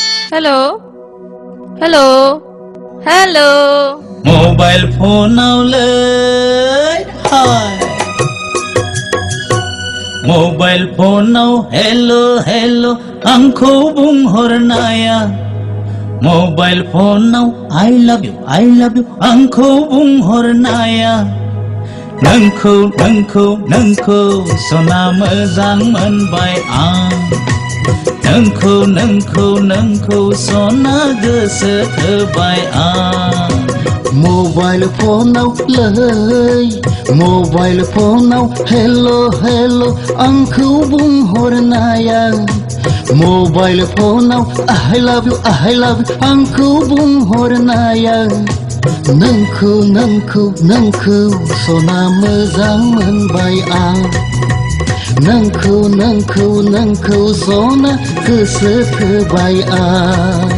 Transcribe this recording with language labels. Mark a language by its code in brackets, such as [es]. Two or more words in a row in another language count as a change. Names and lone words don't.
[en] hello hello hello [brx] मोबाइल फनावलै हाय मोबाइल फनाव [en] hello hello [brx] आंखौ बुंहरनाया मोबाइल फनाव [en] I love you [brx] आंखौ बुंहरनाया नोंखौ नोंखौ नोंखौ सना मोजां मोनबाय आं नोंखौ नोंखौ नोंखौ सना गोसो थोबाय आं मोबाइल फनावलै मोबाइल फनाव [en] hello hello [brx] आंखौ बुंहरनाया मोबाइल फनाव [en] I love you [brx] आंखौ बुंहरनाया नोंखौ नोंखौ नोंखौ सना मोजां मोनबाय आं नोंखौ नोंखौ नोंखौ सना गोसो थोबाय आं